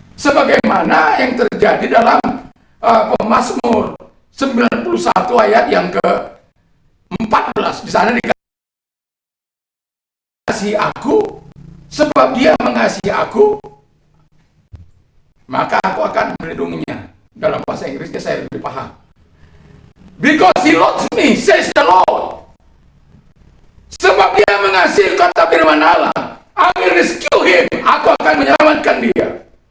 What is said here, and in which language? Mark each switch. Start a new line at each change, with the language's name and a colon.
Indonesian: Sebagaimana yang terjadi dalam Mazmur 91 ayat yang ke-14. Di sana dikasih aku, sebab dia mengasihi aku, maka aku akan melindunginya. Dalam bahasa Inggrisnya saya lebih paham.
English: Because he loves me, says the Lord.
Indonesian: Sebab dia mengasihi, kata firman Allah,
English: I will rescue him.
Indonesian: Aku akan menyelamatkan dia.